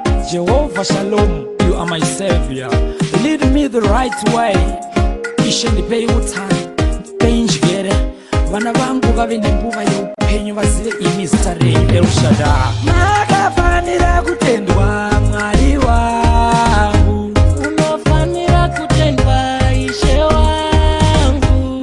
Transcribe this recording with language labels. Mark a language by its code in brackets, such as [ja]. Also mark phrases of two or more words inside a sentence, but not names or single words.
[en] Jehovah Shalom, you are my savior. Lead me the right way. [sn] Ishe ndipei utano, ndipei njere. Vana vangu vave nenguva yeupenyu, vazive imi zita renyu El Shaddai. Makafanira kutendwa, Mwari wangu. Unofanira kutendwa, Ishe wangu.